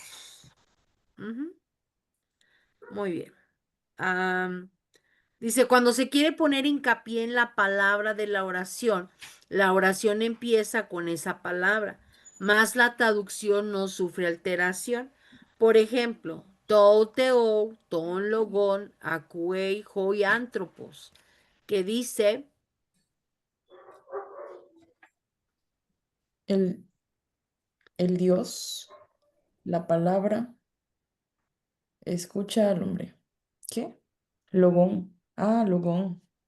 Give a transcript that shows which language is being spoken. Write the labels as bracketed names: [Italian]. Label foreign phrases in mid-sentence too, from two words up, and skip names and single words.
[Spanish] Dios. Ujú. Muy bien. Am, Dice, cuando se quiere poner hincapié en la palabra de la oración empieza con esa palabra, más la traducción no sufre alteración. Por ejemplo, [Greek] τοῦ θεοῦ, τὸν λόγον ἀκούει οἱ ἄνθρωπος, [Spanish] que dice, El, el Dios, la palabra, escucha al hombre. ¿Qué? Logón. Ah, logón.